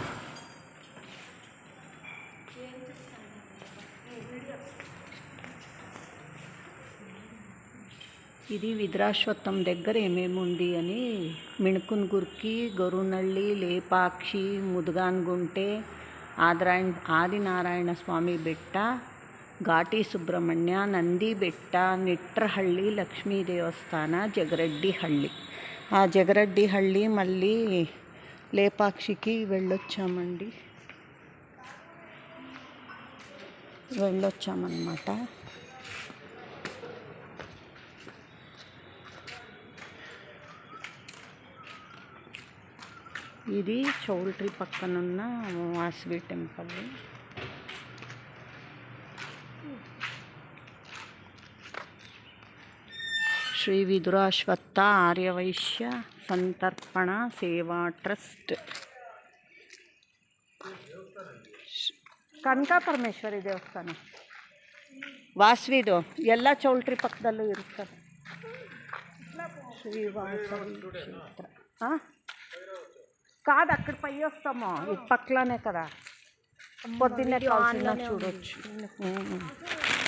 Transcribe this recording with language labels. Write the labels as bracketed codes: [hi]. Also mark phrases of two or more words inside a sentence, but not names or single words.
[te] ఇది విద్రాశ్వత్థం దగ్గర ఏమేమి ఉంది అని మిణుకున్గుర్కి, గొరునళ్ళి, లేపాక్షి, ముదుగాన్గుంಟೆ, ఆదినారాయణ స్వామి ಬೆಟ್ಟ, ಘಾಟಿ ಸುಬ್ರಹ್ಮಣ್ಯ, ನಂದಿ ಬೆಟ್ಟ, ನಿಟ್ರಹಳ್ಳಿ, లక్ష్మీ దేవస్థాన, జగరెడ్డిహಳ್ಳಿ. ఆ జగరెడ్డిహಳ್ಳಿ మళ్ళీ లేపాక్షికి వెళ్ళొచ్చామన్నమాట. ఇది చౌల్ట్రీ పక్కనున్న వాసవి టెంపుల్. శ్రీ విదురాశ్వత్థ ఆర్యవైశ్య సంతర్పణ సేవా ట్రస్ట్. [kn] ಕನಕಪರಮೇಶ್ವರಿ ದೇವಸ್ಥಾನ ವಾಸವಿದು ಎಲ್ಲ ಚೌಲ್ಟ್ರಿ ಪಕ್ಕದಲ್ಲೂ ಇರುತ್ತದೆ. [te] శ్రీ వాసవి క్షేత్ర కాదు, అక్కడ పై వస్తామో, ఇది పక్కలోనే కదా. పొద్దున్నే చూడొచ్చు.